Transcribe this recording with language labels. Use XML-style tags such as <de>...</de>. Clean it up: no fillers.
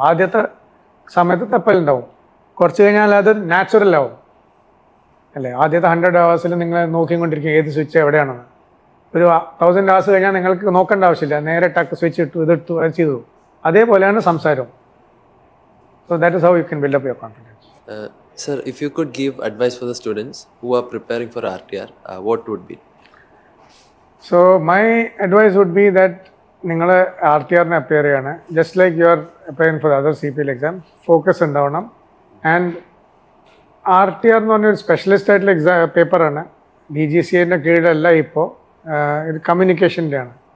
<ml>ആദ്യത്തെ സമയത്ത് തപ്പലുണ്ടാവും, കുറച്ച് കഴിഞ്ഞാൽ അത് നാച്ചുറൽ ആവും അല്ലേ? ആദ്യത്തെ 100 hours നിങ്ങൾ നോക്കിക്കൊണ്ടിരിക്കും ഏത് സ്വിച്ച് എവിടെയാണെന്ന്. ഒരു 1000 hours കഴിഞ്ഞാൽ നിങ്ങൾക്ക് നോക്കേണ്ട ആവശ്യമില്ല, നേരെ ടക്ക് സ്വിച്ച് ഇട്ടു, ഇതിട്ടു, അത് ചെയ്തു. അതേപോലെയാണ് സംസാരവും.</ml> <en>So that is how you can build up your confidence. Sir, if you could give advice for the students who are preparing for RTR, what would be? So my advice would be that</en> <ml>നിങ്ങൾ RTRന് appear ചെയ്യാണ്,</ml> <en>Just like you are appearing for other CPL exam.</en> <ml>Focus ഉണ്ടാവണം. And RTR എന്ന് പറഞ്ഞൊരു specialist ആയിട്ടുള്ള പേപ്പറാണ്. DGCAൻ്റെ കീഴിലല്ല ഇപ്പോൾ, ഇത് കമ്മ്യൂണിക്കേഷൻ്റെ ആണ്.</ml>